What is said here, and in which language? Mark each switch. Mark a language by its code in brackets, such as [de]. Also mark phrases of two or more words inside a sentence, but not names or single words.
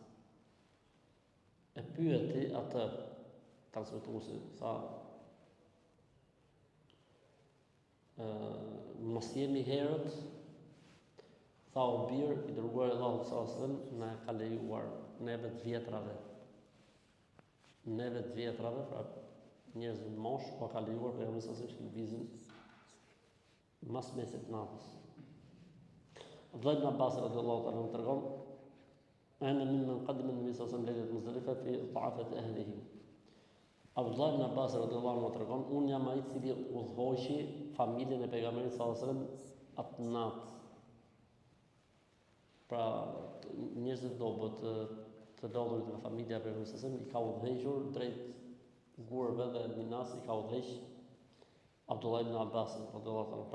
[sq] E pyeti atë transmetuesi, tha mos jemi herët, tha o bir, i dërguar i Allahut [ar] صلى الله عليه وسلم [sq] na ka lejuar neve të vjetrave, pra njerëzve të mosh, po ka lejuar pejgamberi [ar] صلى الله عليه وسلم [sq] që lëvizin mas mesit natës. [ar] Abdullah ibn Abbas رضي الله تعالى tregon, أنا ممن قدم النبي صلى الله عليه وسلم ليلة مزدلفة في ضعافة أهله. [sq] Abdullah ibn Abbas [ar] رضي الله عنه [sq] tregon, unë jam ai i cili udhëhoqi familjen e pejgamberit [ar] صلى الله عليه وسلم [sq] atë natë. Pra njerëzit dobët të lodhurit nga familja e pejgamberit [ar] صلى الله عليه وسلم [sq] i ka udhëhequr drejt gurëve dhe Minas i ka udhëheq Abdullah ibn Abbas [ar] رضي الله عنه.